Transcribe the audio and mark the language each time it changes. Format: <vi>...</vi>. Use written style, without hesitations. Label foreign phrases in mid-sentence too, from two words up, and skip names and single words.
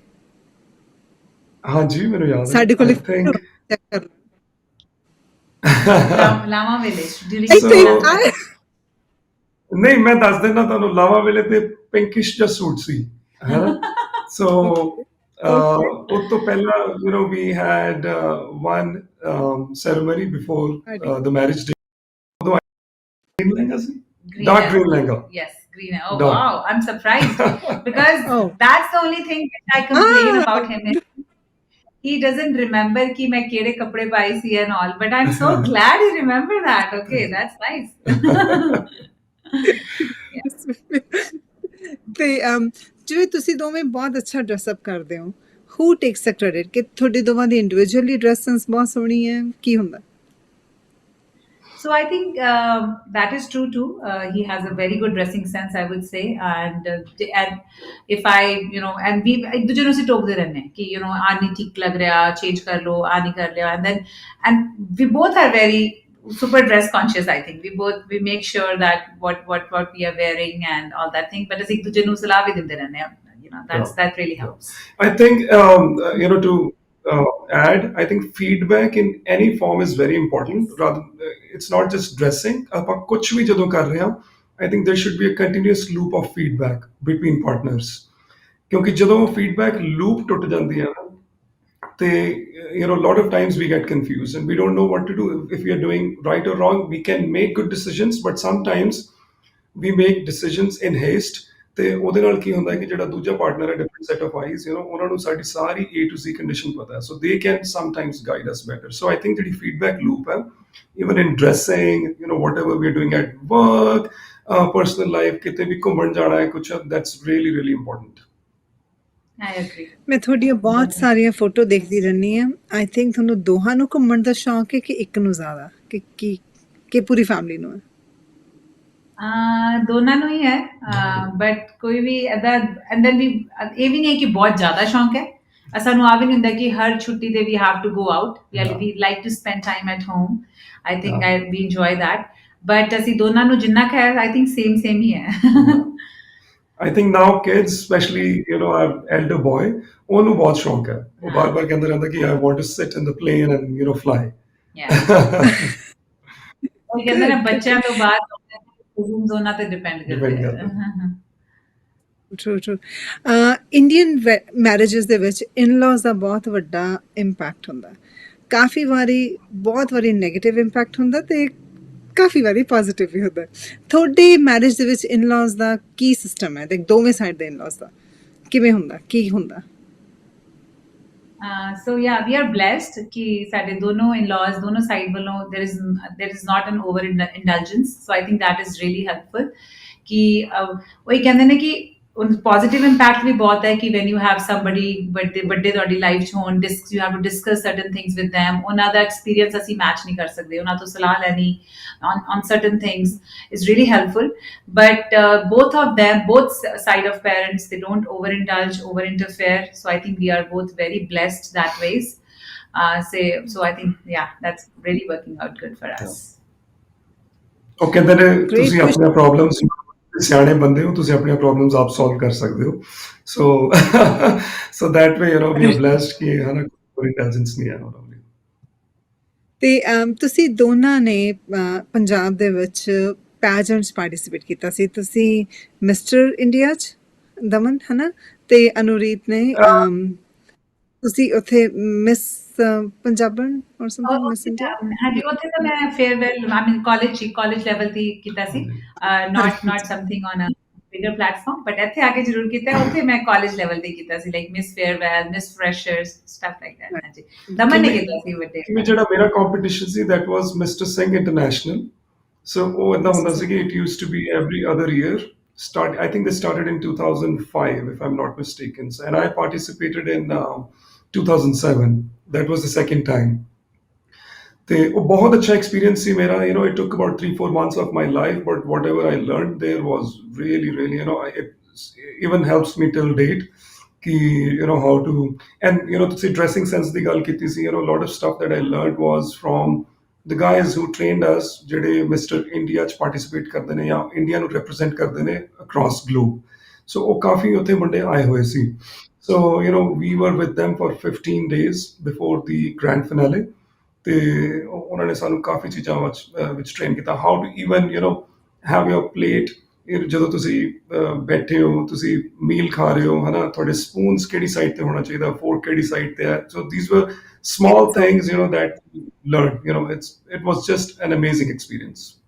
<pa>ਹਾਂਜੀ ਮੈਨੂੰ ਯਾਦ ਹੈ ਸਾਡੇ ਕੋਲ ਚੈੱਕ ਕਰ ਲਾਵਾ ਵਿਲੇਜ ਨਹੀਂ ਮੈਂ ਦੱਸ ਦਿੰਦਾ ਤੁਹਾਨੂੰ ਲਾਵਾ ਵੇਲੇ ਤੇ ਪਿੰਕਿਸ਼ ਜਿਹਾ ਸੂਟ ਸੀ ਹੈਨਾ ਸੋ ਉਸ ਤੋਂ ਪਹਿਲਾਂ</pa> <en>we had one ceremony before the marriage day green lehenga</en> <pa>ਸੀ</pa> <en>dark green lehenga yes green oh dark. Wow I'm surprised because that's the only thing that I complain about him is he doesn't remember</en> <pa>ਕਿ ਮੈਂ ਕਿਹੜੇ ਕੱਪੜੇ ਪਾਏ ਸੀ</pa> <en>and all but I'm so glad he remembered that okay that's nice</en> <pa>ਤੇ ਜਿਵੇਂ ਤੁਸੀਂ ਦੋਵੇਂ ਬਹੁਤ ਅੱਛਾ</pa> <en>dress up</en> <pa>ਕਰਦੇ ਹੋ</pa> <en>who takes the credit</en> <pa>ਕਿ ਤੁਹਾਡੇ ਦੋਵਾਂ ਦੀ</pa> <en>individually dress sense</en> <pa>ਬਹੁਤ ਸੋਹਣੀ ਹੈ ਕੀ ਹੁੰਦਾ</pa> <en>So I think that is true too. He has a very good dressing sense, I would say. And if I, and we</en> <hi>एक दूसरे से टोकते रहने कि आ नहीं ठीक लग रहा, change कर लो, आ नहीं कर लिया,</hi> <en>and we both are very super dress conscious. I think we make sure that what we are wearing and all that thing. But as</en> <hi>एक दूसरे ਨੂੰ सलाह भी देते रहने,</hi> <en>that really helps. I think to add, I think feedback in any form is very important. Rather, it's not just dressing.</en> <pa>ਆਪਾਂ ਕੁਝ ਵੀ ਜਦੋਂ ਕਰ ਰਹੇ ਹਾਂ,</pa> <en>I think there should be a continuous loop of feedback between partners.</en> <pa>ਕਿਉਂਕਿ ਜਦੋਂ</pa> <en>feedback loop</en> <pa>ਟੁੱਟ ਜਾਂਦੀ ਹੈ ਤੇ</pa> <en>lot of times we get confused and we don't know what to do. If we are doing right or wrong, we can make good decisions, but sometimes we make decisions in haste.</en> <pa>ਤੇ ਉਹਦੇ ਨਾਲ ਕੀ ਹੁੰਦਾ ਹੈ ਕਿ ਜਿਹੜਾ ਦੂਜਾ ਪਾਰਟਨਰ ਹੈ,</pa> <en>different set of eyes,</en> <pa>ਉਹਨਾਂ ਨੂੰ ਸਾਡੀ ਸਾਰੀ</pa> <en>A to Z</en> <pa>ਕੰਡੀਸ਼ਨ ਪਤਾ ਹੈ,</pa> <en>so they can sometimes guide us better. so I think ਜਿਹੜੀ feedback loop ਹੈ, even in dressing, whatever we are doing at work, personal life,</en> <pa>ਕਿਤੇ ਵੀ ਘੁੰਮਣ ਜਾਣਾ ਹੈ ਕੁਛ,</pa> <en>that's really really important। I agree.</en> <pa>ਮੈਂ ਤੁਹਾਡੀਆਂ ਬਹੁਤ ਸਾਰੀਆਂ ਫੋਟੋ ਦੇਖਦੀ ਰਹਿੰਦੀ ਹਾਂ।</pa> <en>I think</en> <pa>ਤੁਹਾਨੂੰ ਦੋਹਾਂ ਨੂੰ ਘੁੰਮਣ ਦਾ ਸ਼ੌਂਕ ਹੈ ਕਿ ਇੱਕ ਨੂੰ ਜ਼ਿਆਦਾ, ਕਿ ਪੂਰੀ ਫੈਮਿਲੀ ਨੂੰ ਹੈ? ਦੋਨਾਂ ਨੂੰ ਹੀ ਹੈ, ਬਟ ਕੋਈ ਵੀ ਇਹਦਾ ਅੰਦਰ ਵੀ ਇਹ ਵੀ ਨਹੀਂ ਹੈ ਕਿ ਬਹੁਤ ਜ਼ਿਆਦਾ ਸ਼ੌਂਕ ਹੈ। ਸਾਨੂੰ ਆ ਵੀ ਨਹੀਂ ਹੁੰਦਾ ਕਿ ਹਰ ਛੁੱਟੀ ਤੇ</pa> <en>we have to go out, we like to spend time at home. I think we enjoy that,</en> <pa>ਬਟ ਅਸੀਂ ਦੋਨਾਂ ਨੂੰ ਜਿੰਨਾ ਕੁ ਹੈ</pa> <en>I think</en> <pa>ਸੇਮ ਹੀ ਹੈ।</pa> <en>I think now kids, especially, our elder boy,</en> <pa>ਉਹਨੂੰ ਬਹੁਤ ਸ਼ੌਂਕ ਹੈ। ਉਹ ਬਾਰ-ਬਾਰ ਕਹਿੰਦਾ ਰਹਿੰਦਾ ਕਿ</pa> <en>I want to sit in the plane and, fly।</en> <pa>ਉਹ ਕਹਿੰਦੇ ਨੇ ਬੱਚਿਆਂ ਤੋਂ ਬਾਅਦ ਉਹਨਾਂ ਤੇ ਡਿਪੈਂਡ ਕਰਦੇ ਕਰਦਾ। ਟਰੂ।</pa> <en>Indian marriages</en> <pa>ਦੇ ਵਿੱਚ ਇਨ-ਲਾਜ਼ ਦਾ ਬਹੁਤ ਵੱਡਾ ਇੰਪੈਕਟ ਹੁੰਦਾ। ਕਾਫੀ ਵਾਰੀ ਬਹੁਤ ਵਾਰੀ</pa> <en>negative impact</en> <pa>ਹੁੰਦਾ ਤੇ ਕਾਫੀ ਵਾਰੀ ਪੋਜ਼ਿਟਿਵ ਵੀ ਹੁੰਦਾ। ਤੁਹਾਡੀ ਮੈਰਿਜ ਦੇ ਵਿੱਚ ਇਨ-ਲਾਜ਼ ਦਾ ਕੀ ਸਿਸਟਮ ਹੈ? ਲਾਈਕ ਦੋਵੇਂ ਸਾਈਡ ਦੇ ਇਨ-ਲਾਜ਼ ਦਾ ਕਿਵੇਂ ਹੁੰਦਾ, ਕੀ ਹੁੰਦਾ?</pa> <en>So yeah, we are blessed</en> <pa>ਕਿ ਸਾਡੇ ਦੋਨੋਂ in-laws ਦੋਨੋਂ ਸਾਈਡ ਵੱਲੋਂ</pa> <en>there is not an over indulgence, so I think that is really helpful ਕਿ</en> <pa>ਉਹੀ ਕਹਿੰਦੇ ਨੇ ਕਿ</pa> <en>positive impact</en> <pa>ਵੀ ਬਹੁਤ ਹੈ ਕਿ</pa> <en>when you have somebody</en> <pa>ਵੱਡੇ ਤੁਹਾਡੀ ਲਾਈਫ 'ਚ ਹੋਣ,</pa> <en>you have to discuss certain things with them,</en> <pa>ਉਹਨਾਂ ਦਾ ਐਕਸਪੀਰੀਅੰਸ ਅਸੀਂ ਮੈਚ ਨਹੀਂ ਕਰ ਸਕਦੇ, ਉਹਨਾਂ ਤੋਂ ਸਲਾਹ ਲੈਣੀ</pa> <en>on certain things is really helpful, but both of them, both side of parents, they don't overindulge, over interfere, so I think we are both very blessed that ways, so I think yeah, that's really working out good for us।</en> <pa>ਉਹ ਕਹਿੰਦੇ ਨੇ ਤੁਸੀਂ ਆਪਣੀਆਂ ਪ੍ਰੋਬਲਮਸ, ਸਿਆਣੇ ਬੰਦੇ ਹੋ, ਤੁਸੀਂ ਆਪਣੀਆਂ ਪ੍ਰੋਬਲਮਸ ਆਪ ਸੋਲਵ ਕਰ ਸਕਦੇ ਹੋ,</pa> <en>so that way we are blessed</en> <pa>ਕਿ ਹਨਾ ਕੋਈ ਇੰਟੈਲੀਜੈਂਸ ਨਹੀਂ ਹੈ ਉਹਨਾਂ ਲਈ। ਤੇ ਤੁਸੀਂ ਦੋਨਾਂ ਨੇ ਪੰਜਾਬ ਦੇ ਵਿੱਚ ਪੈਜੈਂਟਸ ਪਾਰਟਿਸਿਪੇਟ ਕੀਤਾ ਸੀ। ਤੁਸੀਂ ਮਿਸਟਰ ਇੰਡੀਆ 'ਚ ਦਮਨ ਹੈ ਨਾ, ਤੇ ਅਨੁਰੀਤ ਨੇ ਤੁਸੀਂ ਉੱਥੇ ਮਿਸ ਪੰਜਾਬਣ ਔਰ ਸਮਥਿੰਗ, ਮਿਸ ਇੰਡੀਆ। ਹਾਂਜੀ, ਉੱਥੇ ਤਾਂ ਮੈਂ ਫੇਅਰਵੈਲ</pa> <en>I mean college level</en> <pa>ਤੇ ਕੀਤਾ ਸੀ,</pa> <en>not something on a bigger platform, but</en> <pa>ਇੱਥੇ ਆ ਕੇ ਜ਼ਰੂਰ ਕੀਤਾ।</pa> <en>ਉੱਥੇ ਮੈਂ college level ਤੇ ਕੀਤਾ ਸੀ, like Miss Farewell, Miss Freshers, stuff like that.</en> <pa>ਹਾਂਜੀ, ਦਮਨ ਨੇ ਕੀਤਾ ਸੀ ਵੱਡੇ। ਜਿਹੜਾ ਮੇਰਾ ਕੰਪੀਟੀਸ਼ਨ ਸੀ</pa> <en>that was ਮਿਸਟਰ ਸਿੰਘ ਇੰਟਰਨੈਸ਼ਨਲ,</en> <pa>ਸੋ ਉਹ ਏਦਾਂ ਹੁੰਦਾ ਸੀ ਕਿ</pa> <en>it used to be every other year, I think they started in 2005 if I'm not mistaken, and I participated in 2007, that was the second time।</en> <pa>ਤੇ ਉਹ ਬਹੁਤ ਅੱਛਾ ਐਕਸਪੀਰੀਅੰਸ ਸੀ ਮੇਰਾ।</pa> <en>it took about 3-4 months of my life, but whatever I learned there was really it even helps me till date ਕਿ how to, and</en> <pa>ਤੁਸੀਂ ਡਰੈਸਿੰਗ ਸੈਂਸ ਦੀ ਗੱਲ ਕੀਤੀ ਸੀ,</pa> <en>lot of stuff that I learned was from the guys who trained us,</en> <pa>ਜਿਹੜੇ ਮਿਸਟਰ ਇੰਡੀਆ 'ਚ ਪਾਰਟਿਸਿਪੇਟ ਕਰਦੇ ਨੇ ਜਾਂ ਇੰਡੀਆ ਨੂੰ ਰਿਪਰੈਜ਼ੈਂਟ ਕਰਦੇ ਨੇ</pa> <en>across globe,</en> <pa>ਸੋ ਉਹ ਕਾਫੀ ਉੱਥੇ ਮੁੰਡੇ ਆਏ ਹੋਏ ਸੀ।</pa> <en>So, we were with them for 15 days before the grand finale,</en> <pa>ਤੇ ਉਹਨਾਂ ਨੇ ਸਾਨੂੰ ਕਾਫੀ ਚੀਜ਼ਾਂ ਵਿੱਚ ਟ੍ਰੇਨ ਕੀਤਾ,</pa> <en>how to even have your plate,</en> <pa>ਜਦੋਂ ਤੁਸੀਂ ਬੈਠੇ ਹੋ, ਤੁਸੀਂ ਮੀਲ ਖਾ ਰਹੇ ਹੋ, ਹਨਾ, ਤੁਹਾਡੇ ਸਪੂਨਸ ਕਿਹੜੀ ਸਾਈਡ ਤੇ ਹੋਣਾ ਚਾਹੀਦਾ, ਫੋਰਕ ਕਿਹੜੀ ਸਾਈਡ ਤੇ ਹੈ।</pa> <en>so these were small things that learned, it was just an amazing experience।</en>